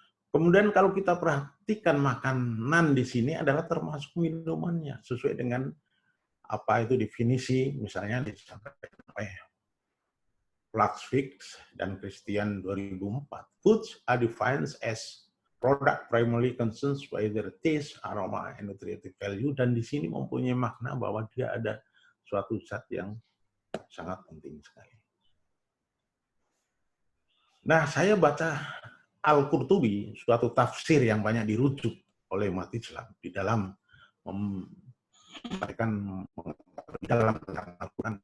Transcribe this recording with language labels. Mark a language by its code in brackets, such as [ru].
[id] Kemudian kalau kita perhatikan makanan di sini adalah termasuk minumannya, sesuai dengan apa itu definisi, misalnya disampaikan oleh Flaxfix dan Christian 2004. [en] Foods are defined as product primarily consumed by their taste, aroma, and nutritive value. [id] Dan di sini mempunyai makna bahwa dia ada suatu zat yang sangat penting sekali. Nah, saya baca Al-Qurtubi, suatu tafsir yang banyak dirujuk oleh umat Islam di dalam Al-Quran.